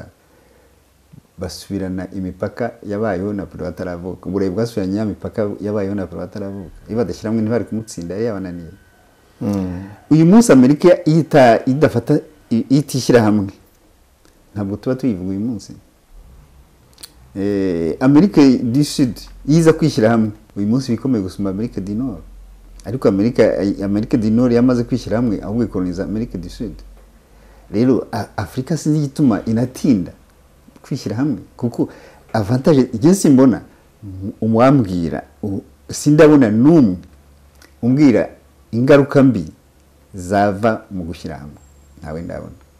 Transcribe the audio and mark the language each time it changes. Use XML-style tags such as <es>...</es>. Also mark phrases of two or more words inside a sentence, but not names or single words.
<rw>Basubirana imipaka yabayeho Napoleon ataravuka. Uburayi bwasubiranye imipaka yabayeho Napoleon ataravuka. Iyo badashyiramo ntibari kumutsinda, yari yabananiye. Uyu munsi Amerika idafata itishyira hamwe, ntabwo tuba tuyivuga uyu munsi. Amerika du Sud yiza kwishyira hamwe, uyu munsi bikomeye gusumba Amerika du Nord. Ariko Amerika du Nord yamaze kwishyira hamwe, ahubwo ikoloniza Amerika du Sud. Rero Afurika sinzi igituma inatinda kwishyira hamwe, kuko avantage igihe simbona umwambwira, sindabona n'umwe umbwira ingaruka mbi zava mu gushyira hamwe. Nawe ndabona.</rw>